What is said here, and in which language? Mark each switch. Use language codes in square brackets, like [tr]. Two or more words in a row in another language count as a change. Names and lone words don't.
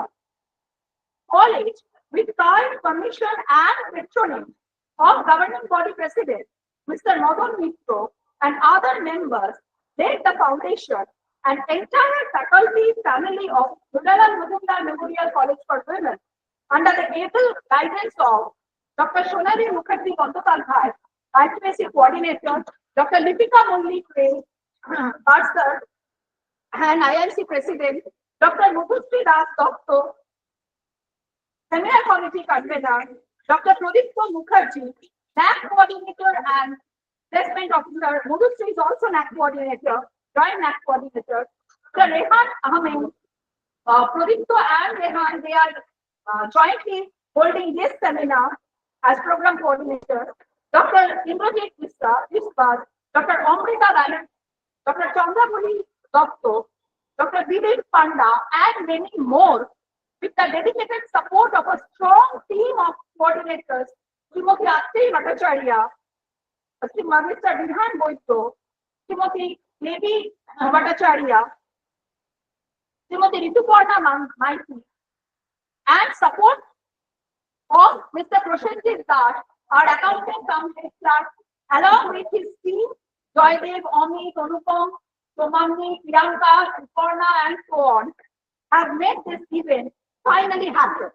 [en] College, with kind permission and patronage of governing body president, Mr. Madan Mitro, and other members, laid the foundation and entire faculty family of Gujarat Majumdar Memorial College for Women, under the able guidance of Dr. Shonali Mukherjee Bandyopadhyay, IQAC Coordinator, Dr. Lipika Mulli Barsar, and IRC President, Dr. Mukherjee Das Doctor, Seminar Committee Convener, Dr. Pradipta Mukherjee, NAP Coordinator and Placement Officer. Mukherjee is also NAP Coordinator, Joint NAP Coordinator. Dr. Rehan Ahmed, Pradipta and Rehan, they are jointly holding this seminar as Program Coordinator. Dr. Indrajit Vishwas, Dr. Amrita Banerjee, Dr. Chandramuli Dr. Dr. Vivek Panda, and many more, with the dedicated support of a strong team of coordinators, Srimati Asti Bhattacharya, Mr. Vidhan Boito, Srimati Devi Bhattacharya, Srimati Rituparna Maiti, and support of Mr. Prashanjit Das, our accountant company clerk, along with his team, Joydev, Amit, Anupam, Somamni, Priyanka, Suparna, and so on, have made this event finally happen.